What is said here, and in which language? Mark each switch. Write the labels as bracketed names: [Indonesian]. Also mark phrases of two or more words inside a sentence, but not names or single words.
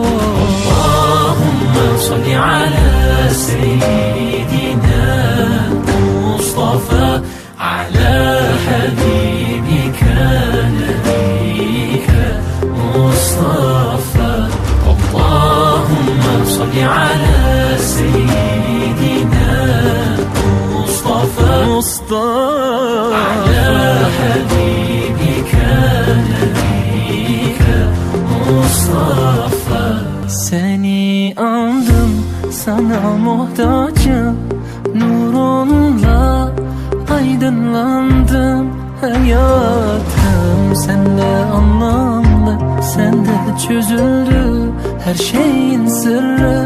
[Arabic] اللهم صل على سيدنا مصطفى على حبيبك نبيك مصطفى. اللهم صل على سيدنا مصطفى على حبيبك نبيك Mustafa. [Turkish] Seni andım, sana muhtacım. Nurunla aydınlandım. Hayatım sende anlamlı, sende çözüldü her şeyin sırrı.